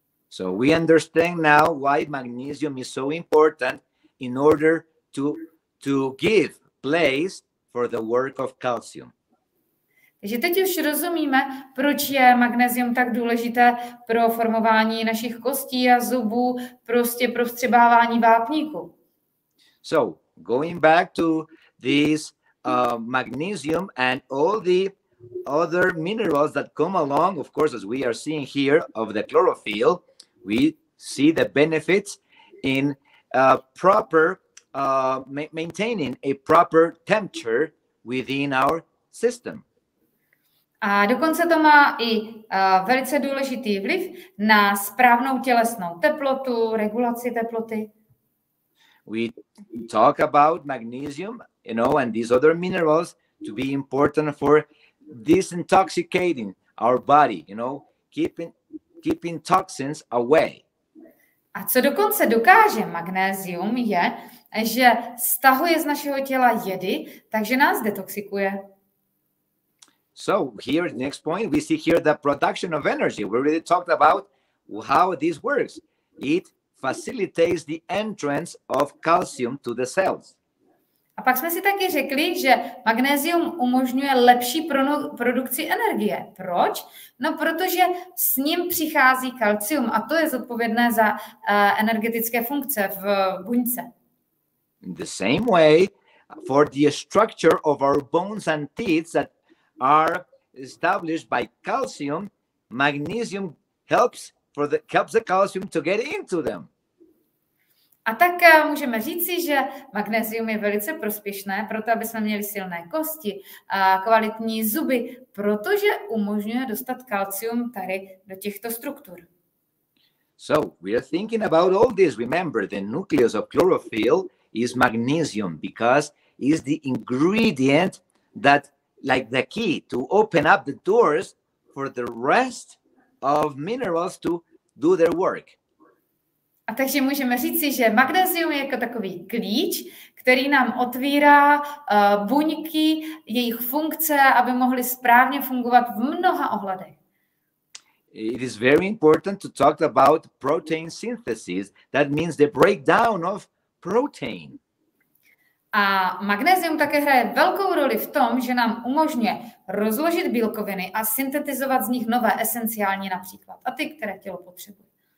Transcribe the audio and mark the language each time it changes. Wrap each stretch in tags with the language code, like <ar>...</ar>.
<en>So we understand now why magnesium is so important in order to give place for the work of calcium.</en> <cs>Takže teď už rozumíme, proč je magnézium tak důležité pro formování našich kostí a zubů, prostě pro vstřebávání vápníku.</cs> <en>So, going back to this magnesium and all the other minerals that come along, of course, as we are seeing here of the chlorophyll, we see the benefits in proper maintaining a proper temperature within our system.</en> <cs>A dokonce to má i velice důležitý vliv na správnou tělesnou teplotu, regulaci teploty.</cs> <en>We talk about magnesium, you know, and these other minerals to be important for disintoxicating our body, you know, keeping toxins away.</en> <cs>A co dokonce dokáže magnézium je, že stahuje z našeho těla jedy, takže nás detoxikuje.</cs> <en>So here, the next point, we see here the production of energy. We already talked about how this works. It facilitates the entrance of calcium to the cells.</en> <cs>A pak jsme si taky řekli, že magnézium umožňuje lepší produkci energie. Proč? No, protože s ním přichází kalcium a to je zodpovědné za energetické funkce v buňce.</cs> <en>In the same way, for the structure of our bones and teeth that are established by calcium, magnesium helps the calcium to get into them.</en> <cs>A tak můžeme říci, že magnézium je velice prospěšné, proto aby jsme měli silné kosti a kvalitní zuby, protože umožňuje dostat kalcium tady do těchto struktur.</cs> <en>So we are thinking about all this. Remember, the nucleus of chlorophyll is magnesium because it's the ingredient that, like the key to open up the doors for the rest of minerals to do their work.</en> <cs>A takže můžeme říci, že magnézium je jako takový klíč, který nám otvírá buňky, jejich funkce, aby mohly správně fungovat v mnoha ohledech.</cs> <en>It is very important to talk about protein synthesis. That means the breakdown of protein.</en> <cs>A magnézium také hraje velkou roli v tom, že nám umožňuje rozložit bílkoviny a syntetizovat z nich nové esenciální například. A ty, které tělo potřebuje.</cs>